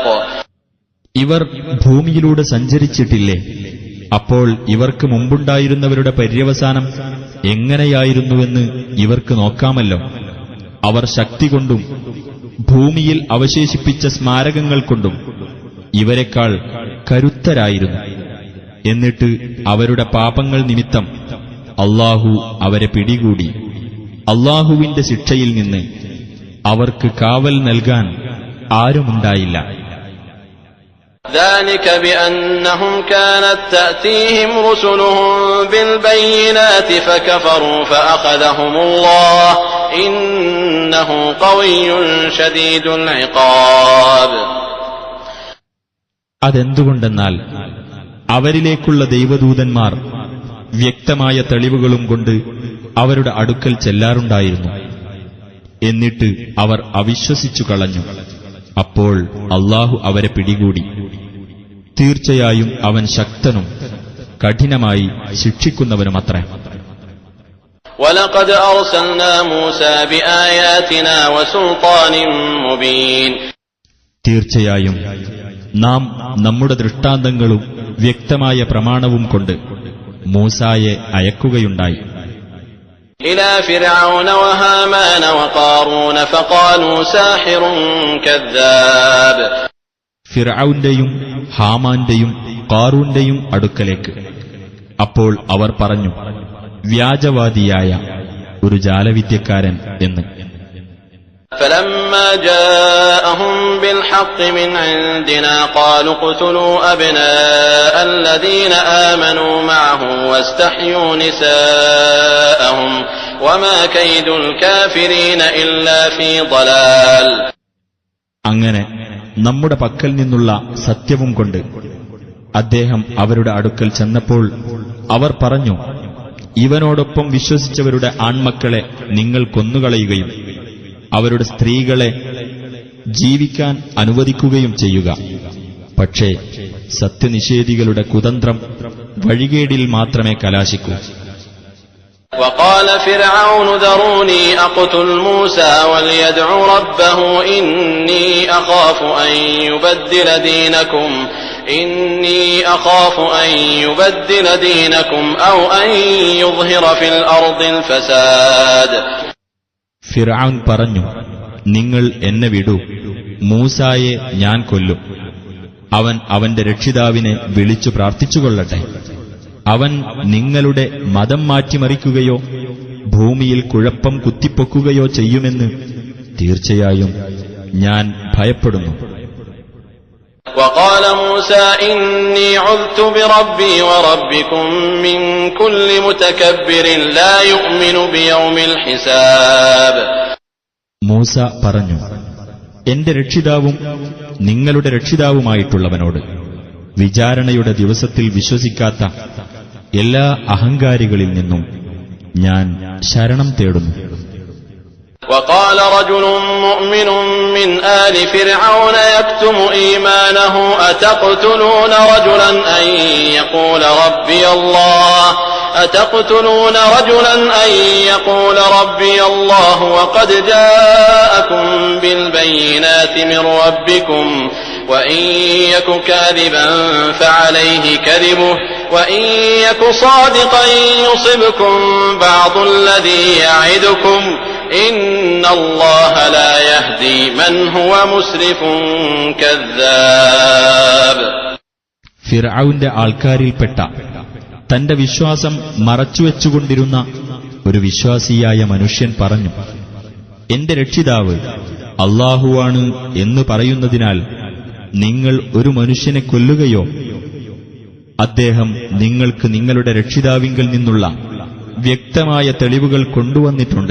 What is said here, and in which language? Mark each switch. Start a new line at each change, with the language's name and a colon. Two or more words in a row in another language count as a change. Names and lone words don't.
Malayalam: ഇവർ ഭൂമിയിലൂടെ സഞ്ചരിച്ചിട്ടില്ലേ? അപ്പോൾ ഇവർക്ക് മുമ്പുണ്ടായിരുന്നവരുടെ പര്യവസാനം എങ്ങനെയായിരുന്നുവെന്ന് ഇവർക്ക് നോക്കാമല്ലോ. അവർ ശക്തി കൊണ്ടും ഭൂമിയിൽ അവശേഷിപ്പിച്ച സ്മാരകങ്ങൾ കൊണ്ടും ഇവരെക്കാൾ കരുത്തരായിരുന്നു. എന്നിട്ട് അവരുടെ പാപങ്ങൾ നിമിത്തം അല്ലാഹു അവരെ പിടികൂടി. അല്ലാഹുവിന്റെ ശിക്ഷയിൽ നിന്ന് അവർക്ക് കാവൽ നൽകാൻ ആരുമുണ്ടായില്ല.
Arabic: ذلك بأنهم كانت تأتيهم رسلهم بالبينات فكفروا فأخذهم الله إنه قوي شديد العقاب.
Malayalam: അതെന്തുകൊണ്ടെന്നാൽ അവരിലേക്കുള്ള ദൈവദൂതന്മാർ വ്യക്തമായ തെളിവുകളും കൊണ്ട് അവരുടെ അടുക്കൽ ചെല്ലാറുണ്ടായിരുന്നു. എന്നിട്ട് അവർ അവിശ്വസിച്ചു കളഞ്ഞു. അപ്പോൾ അല്ലാഹു അവരെ പിടികൂടി. തീർച്ചയായും അവൻ ശക്തനും കഠിനമായി ശിക്ഷിക്കുന്നവനുമത്രേ.
Arabic: وَلَقَدْ أَرْسَلْنَا مُوسَى بِآيَاتِنَا وَسُلْطَانٍ مُبِينٍ.
Malayalam: തീർച്ചയായും നാം നമ്മുടെ ദൃഷ്ടാന്തങ്ങളും വ്യക്തമായ പ്രമാണവും കൊണ്ട് മൂസായെ അയക്കുകയുണ്ടായി.
Arabic: إلى فرعون وهامان وقارون فقالوا ساحر كذاب.
Malayalam: ഫിർഔന്റെയും ഹാമാന്റെയും ഖാറൂന്റെയും അടുക്കലേക്ക്. അപ്പോൾ അവർ പറഞ്ഞു, വ്യാജവാദിയായ ഒരു ജാലവിദ്യക്കാരൻ എന്ന്.
Arabic: فلما جاءهم بالحق من عندنا قالوا اقتلوا أبناء الذين آمنوا معه واستحيوا نساءهم وما كيد الكافرين إلا في ضلال.
Malayalam: അങ്ങനെ നമ്മുടെ പക്കൽ നിന്നുള്ള സത്യവും കൊണ്ട് അദ്ദേഹം അവരുടെ അടുക്കൽ ചെന്നപ്പോൾ അവർ പറഞ്ഞു, ഇവനോടൊപ്പം വിശ്വസിച്ചവരുടെ ആൺമക്കളെ നിങ്ങൾ കൊന്നുകളയുകയും അവരുടെ സ്ത്രീകളെ ജീവിക്കാൻ അനുവദിക്കുകയും ചെയ്യുക. പക്ഷേ സത്യനിഷേധികളുടെ കുതന്ത്രം വഴികേടിൽ മാത്രമേ കലാശിക്കൂ.
Arabic: وقال فرعون ذروني أقتل موسى وليدع ربه إني أخاف أن يبدل دينكم أو أن يظهر في الأرض الفساد.
Malayalam: ഫിർഔൻ പറഞ്ഞു, നിങ്ങൾ എന്നെ വിടൂ, മൂസായെ ഞാൻ കൊല്ലും. അവൻ അവന്റെ രക്ഷിതാവിനെ വിളിച്ചു പ്രാർത്ഥിച്ചുകൊള്ളട്ടെ. അവൻ നിങ്ങളുടെ മതം മാറ്റിമറിക്കുകയോ ഭൂമിയിൽ കുഴപ്പം കുത്തിപ്പൊക്കുകയോ ചെയ്യുമെന്ന് തീർച്ചയായും ഞാൻ ഭയപ്പെടുന്നു.
Arabic: وقال موسى إني عذت بربي وربكم من كل متكبر لا يؤمن بيوم الحساب.
Malayalam: മൂസ പറഞ്ഞു, എന്റെ രക്ഷിതാവും നിങ്ങളുടെ രക്ഷിതാവുമായിട്ടുള്ളവനോട് വിചാരണയുടെ ദിവസത്തിൽ വിശ്വസിക്കാത്ത എല്ലാ അഹങ്കാരികളിൽ നിന്നും ഞാൻ ശരണം തേടുന്നു.
Arabic: وقال رجل مؤمن من آل فرعون يكتم إيمانه أتقتلون رجلا أن يقول ربي الله وقد جاءكم بالبينات من ربكم وإن يك كاذبا فعليه كذبه وإن يك صادقا يصبكم بعض الذي يعدكم إن الله لا يهدي من هو مسرف كذاب.
Malayalam: ഫിർഔന്റെ ആൾക്കാരിൽപ്പെട്ട തന്റെ വിശ്വാസം മറച്ചുവെച്ചുകൊണ്ടിരുന്ന ഒരു വിശ്വാസിയായ മനുഷ്യൻ പറഞ്ഞു, എന്റെ രക്ഷിതാവ് അല്ലാഹുവാണ് എന്ന് പറയുന്നതിനാൽ നിങ്ങൾ ഒരു മനുഷ്യനെ കൊല്ലുകയോ അദ്ദേഹം നിങ്ങൾക്ക് നിങ്ങളുടെ രക്ഷിതാവിങ്കിൽ നിന്നുള്ള വ്യക്തമായ തെളിവുകൾ കൊണ്ടുവന്നിട്ടുണ്ട്.